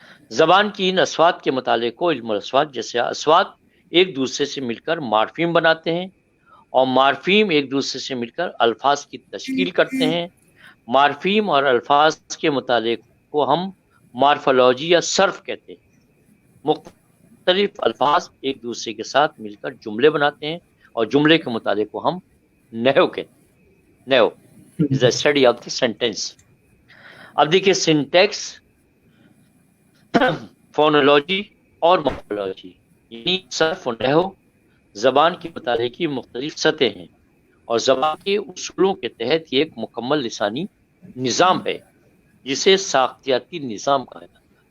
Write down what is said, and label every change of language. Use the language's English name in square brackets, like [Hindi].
[Urdu] زبان کی ان اصوات کے مطالعے کو علم الاصوات، جیسے اصوات ایک دوسرے سے مل کر مارفیم بناتے ہیں اور مارفیم ایک دوسرے سے مل کر الفاظ کی تشکیل کرتے ہیں. مارفیم اور الفاظ کے مطالعے کو ہم مارفولوجی یا صرف کہتے ہیں. مختلف الفاظ ایک دوسرے کے ساتھ مل کر جملے بناتے ہیں اور جملے کے مطالعے کو ہم نحو کہتے ہیں. [English] نحو is the study of the sentence. [Urdu] اب دیکھیے سنٹیکس، فونولوجی اور مورفولوجی، یعنی صرف و نحو زبان کے مطالعے کی مختلف سطحیں ہیں اور زبان کے اصولوں کے تحت یہ ایک مکمل لسانی نظام ہے جسے ساختیاتی نظام کہا جاتا ہے.